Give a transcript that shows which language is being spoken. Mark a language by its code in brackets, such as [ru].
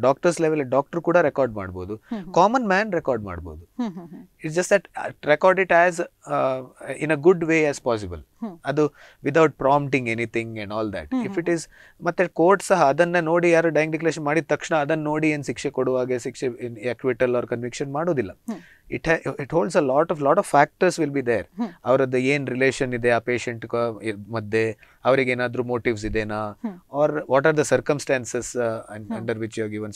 [kn] Doctors level doctor ಕೂಡ record ಮಾಡ್ಬೋದು, common man record ಮಾಡ್ಬೋದು. [en] It's just that record it as in a good way as possible, ಅದು without prompting anything and all that. If it is [kn] ಮತ್ತೆ court ಸಹ ಅದನ್ನ ನೋಡಿ, ಯಾರು dying declaration ಮಾಡಿದ ತಕ್ಷಣ ಅದನ್ನ ನೋಡಿ ಏನು ಶಿಕ್ಷೆ ಕೊಡುವಾಗೆ ಶಿಕ್ಷೆ [en] acquittal or conviction [kn] ಮಾಡೋದಿಲ್ಲ. [en] It holds a lot of factors will be there. [kn] ಅವರದ್ದು ಏನ್ ರಿಲೇಷನ್ ಇದೆ ಆ ಪೇಷಂಟ್ ಮಧ್ಯೆ, ಅವರಿಗೆ ಏನಾದ್ರೂ ಮೋಟಿವ್ಸ್ ಇದೆನಾ, [en] or what are the circumstances under which you are given.